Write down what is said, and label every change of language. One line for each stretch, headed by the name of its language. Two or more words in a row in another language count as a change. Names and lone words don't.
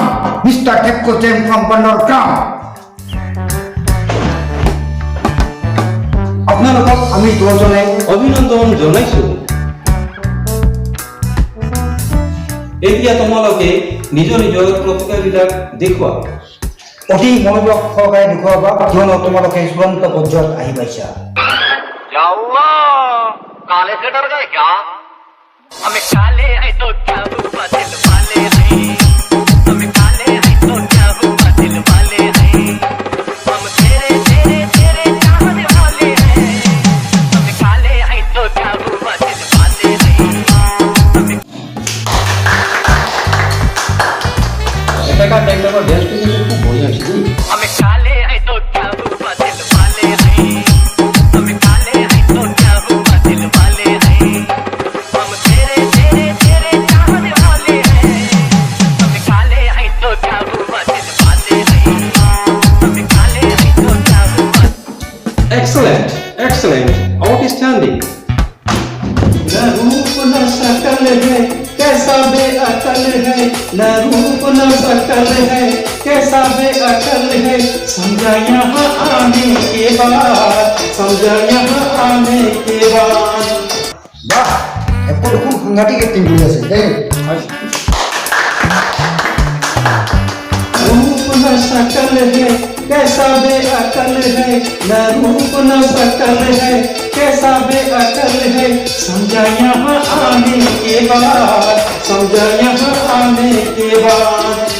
Assamese: মিষ্টাৰ থেপকো চেং ফ্ৰম বান্দৰ গ্ৰাম। আপোনালোকক আমি দুজনে অভিনন্দন জনাইছো। এতিয়া তোমালোকে নিজৰ নিজৰ প্ৰতিভাবিলাক দেখুওৱা। অতি মনোযোগ সহকাৰে দেখুৱাবা, কিয়নো তোমালোকে চূড়ান্ত পৰ্যায়ত আহি পাইছা।
Hindi: क्या हुआ? काले से डर गए क्या? हमें काले हैं तो क्या हुआ, दिल वाले हैं। हमें काले हैं तो क्या हुआ, दिल वाले हैं। हम तेरे तेरे तेरे चाहने वाले हैं। हमें काले हैं तो क्या हुआ, दिल वाले हैं।
Assamese: ভেটেকা টেংটকৰ ড্যান্সটো কিন্তু খুব বঢ়িয়া হৈছে।
Hindi: हमें काले हैं तो क्या हुआ, दिल वाले हैं। हमें काले हैं तो क्या हुआ, दिल वाले हैं। हम तेरे तेरे तेरे चाहने वाले हैं। हमें काले हैं तो क्या हुआ, दिल वाले हैं। हमें काले हैं तो क्या हुआ।
English: Excellent, excellent, outstanding.
Hindi: ना रूप न शकल है कैसा बेअकल है, ना रूप न शकल है कैसा बेअकल है, समझा यहाँ आने के बाद, समझा यहाँ आने के बाद।
Assamese: বাহ, একো দেখোন সাংঘাতিক এক্টিং কৰি আছে দেই।
Hindi: रूप न शकल है कैसा बेअकल है, ना रूप न शकल है कैसा बेअकल है, समझा यहाँ आने के बाद, समझा यहाँ आने के बाद।